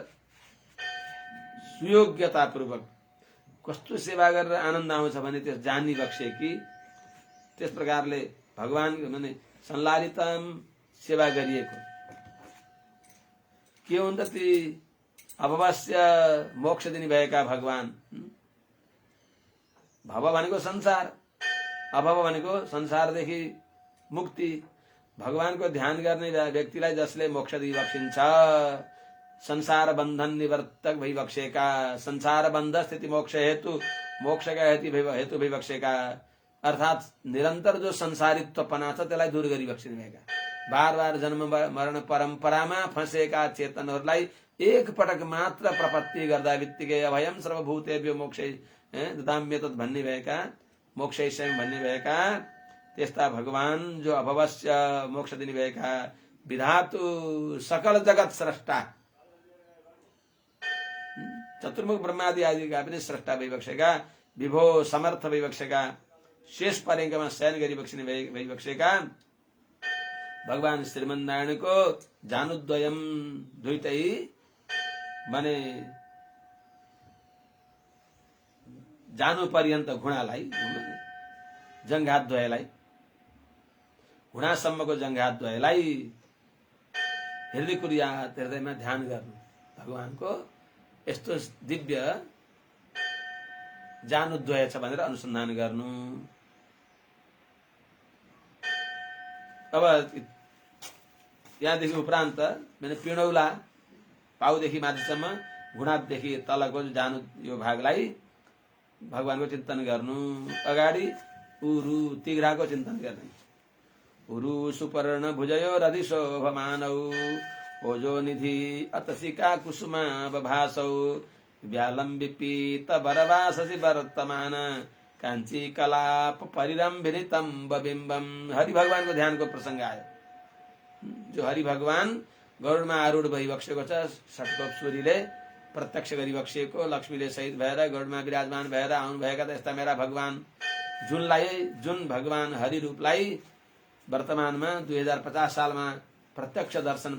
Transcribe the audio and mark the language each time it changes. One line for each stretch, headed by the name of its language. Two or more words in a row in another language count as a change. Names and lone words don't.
Nepali: सुयोग्यतापूर्वक कस्तो सेवा गरेर आनन्द आउँछ भने त्यस जानी बक्सेकी त्यस प्रकारले भगवान माने संलालितम सेवा गरिएको के हुन् त ती अभवस्य मोक्ष दिने भएका भगवान। भव भनेको संसार, अभव भनेको संसारदेखि मुक्ति। भगवानको ध्यान गर्ने व्यक्तिलाई जसले मोक्ष दिइबक्सिन्छ, संसार बन्धन निवर्तक भइबक्सेका, संसार बन्ध स्थिति मोक्ष हेतु मोक्षका हेतु भइबक्सेका, अर्थात् निरन्तर जो संसारित्वपना छ त्यसलाई दूर गरिबक्सिने भएका, बार बार जन्म मरण परम्परामा फँसेका चेतनहरूलाई एक पटक मात्र प्रपत्ति गर्दा बित्तिकै
Sanskrit: अभयम सर्वभूतेभ्यो मोक्षै ददाम्य तत्
Nepali: भन्ने भएका, मोक्षैश्वयं भन्ने भएका त्यस्ता भगवान जो अभवस्य मोक्ष दिने भएका विधातु सकल जगत स्रष्टा चतुर्मुख ब्रह्मादि आदिका पनि स्रष्टा भइबक्सेका, विभो समर्थ भइबक्सेका, शेष पर्यङ्कमा शयन गरिबक्सिने भइबक्सेका भगवान श्रीमन्नारायणको जानुद्वयम दुईटै माने जानु पर्यन्त घुँडालाई जङ्घाद्वयलाई घुँडासम्मको जङ्घाद्वयलाई हृदय कुर्यात्, हृदयमा ध्यान गर्नु भगवानको यस्तो दिव्य जानुद्वय छ भनेर अनुसन्धान गर्नु। अब यहाँदेखि उपरान्त मैंने पिणौला पाउदेखि माथिसम्म घुँडादेखि तलको जानु यो भागलाई भगवानको चिन्तन गर्नु। अगाडि उरु तिघ्रा को चिंतन गर्ने।
Sanskrit: उरु सुपर्ण भुजयोरधिशोभमानौ ओजो निधि अतसिका कुसुमा बभासौ व्यालम्बि पीत बरवाससि वर्तमान कांची कलाप परिरंभिनितम बिंबम।
Nepali: हरि भगवान को ध्यान को प्रसंग आयो। जो हरि भगवान गरुडमा आरूढ भइबक्सेको छ, षट्कोप सूरीले प्रत्यक्ष गरिबक्सेको, लक्ष्मीले सहित भएर गरुडमा विराजमान भएर आउनुभएका त यस्ता मेरा भगवान जुन भगवान हरि रूपलाई वर्तमानमा 2050 सालमा प्रत्यक्ष दर्शन